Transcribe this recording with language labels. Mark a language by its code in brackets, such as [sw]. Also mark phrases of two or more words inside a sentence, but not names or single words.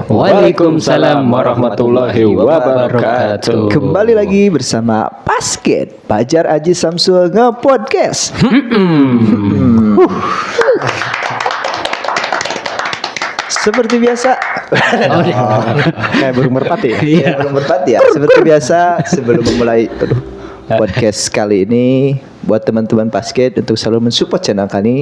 [ar] وعليكم السلام ورحمة الله وبركاته. [id] Kembali lagi bersama Pasket Pajar Aji Samsul nge-podcast. Seperti biasa. Kayak burung merpati. Iya, belum berpati ya. Seperti biasa sebelum memulai podcast kali ini, buat teman-teman Pasket untuk selalu mensupport channel kami